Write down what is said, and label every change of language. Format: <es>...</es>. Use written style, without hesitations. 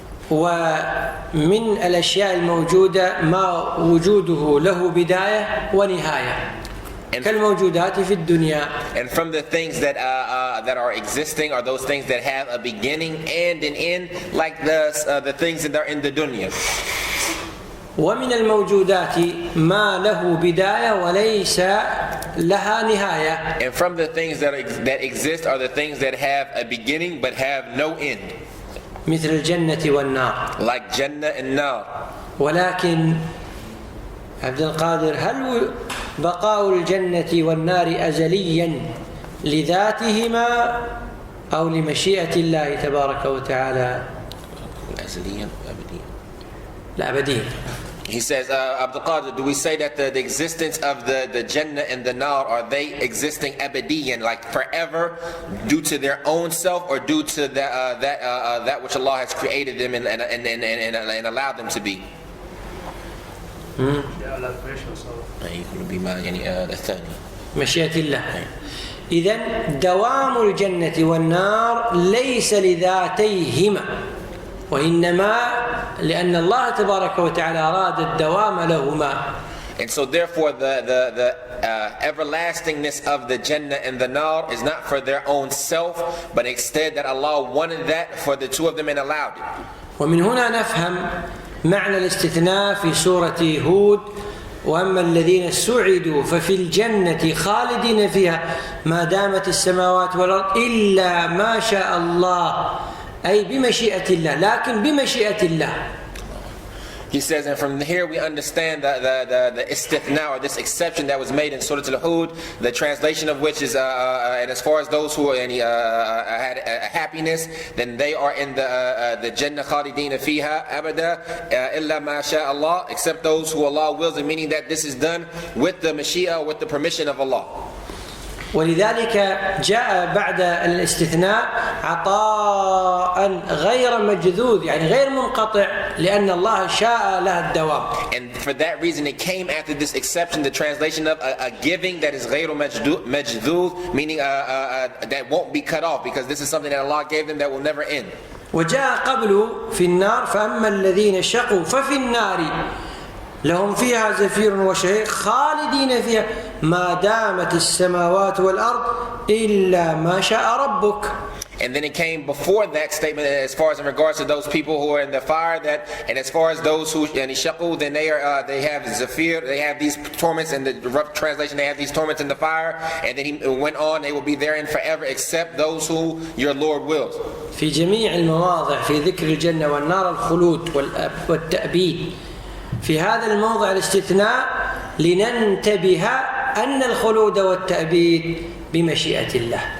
<ar>ومن الأشياء الموجودة ما وجوده له بداية ونهاية كالموجودات في الدنيا.</ar> <en>And from the things that are existing are those things that have a beginning and an end, like the things that are in the dunya.</en> <ar>ومن الموجودات ما له بداية وليس لها نهاية.</ar> <en>And from the things that exist are the things that have a beginning but have no end.</en> <ar>مثل الجنة والنار.</ar> <en>Like Jannah and Nar.</en> <ar>ولكن عبد القادر هل بقاء الجنة والنار أزليا لذاتهما أو لمشيئة الله تبارك وتعالى؟ أزليا أبديا. لا أبديا.</ar> <en>He says, Abdul Qadir, do we say that the existence of the Jannah and the Nar, are they existing abadiyan, like forever, due to their own self, or due to that which Allah has created them and allowed them to be?</en> <ar>يكون بما يعني الثاني مشيئة الله. إذن دوام الجنة والنار ليس لذاتيهما وإنما لأن الله تبارك وتعالى أراد الدوام لهما.</ar> <en>And so therefore the everlastingness of the Jannah and the Nar is not for their own self, but instead that Allah wanted that for the two of them and allowed it.</en> <ar>ومن هنا نفهم معنى الاستثناء في سورة هود وأما الذين سعدوا ففي الجنة خالدين فيها ما دامت السماوات والأرض إلا ما شاء الله أي بمشيئة الله لكن بمشيئة الله.</ar> <en>He says, and from here we understand the istithna, or this exception that was made in Surah Al-Hud, the translation of which is, and as far as those who had happiness, then they are in the Jannah</en> <ar>khalidina fiha abada illa ma sha Allah,</ar> <en>except those who Allah wills, and meaning that this is done with the Mashiach, with the permission of Allah.</en> <ar>ولذلك جاء بعد الاستثناء عطاء غير مجذوذ يعني غير منقطع لأن الله شاء لها الدوام.</ar> <en>And for that reason it came after this exception, the translation of a giving that is</en> <ar>غير مجذوذ,</ar> <en>meaning that won't be cut off, because this is something that Allah gave them that will never end.</en> <ar>وجاء قبل في النار فأما الذين شقوا ففي النار لهم فيها زفير وشهيق خالدين فيها ما دامت السماوات والأرض إلا ما شاء ربك.</ar> <en>And then it came before that statement as far as in regards to those people who are in the fire, that, and as far as those who and shaqu, then they have zafir, they have these torments, in the rough translation they have these torments in the fire, and then he went on, they will be therein forever except those who your Lord wills.</en> <ar>في جميع المواضع في ذكر الجنة والنار الخلود والتأبيد. في هذا الموضع الاستثناء لننتبه أن الخلود والتأبيد بمشيئة الله.</ar>